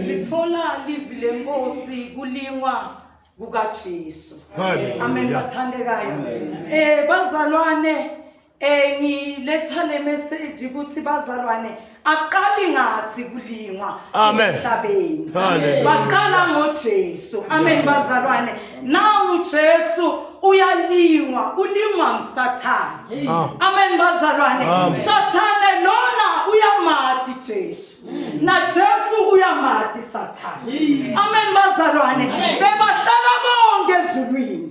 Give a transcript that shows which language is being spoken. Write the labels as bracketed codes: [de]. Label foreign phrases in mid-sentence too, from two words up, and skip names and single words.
[ss] Sithola livi lenkosi kulingwa kukaJesu. Amen bathandekayo. Bazalwane ngiletha le message ukuthi bazalwane aqali ngathi kulingwa emhlabeni. Baqala ngoJesu. Amen bazalwane. Now uJesu uyalingwa, ulingwa nguSathane. Amen bazalwane. Sathane lona uyamati Jesu. Na Jesu uyamati Sathane. Amen bazalwane. Bebahlala bonke ezulwini.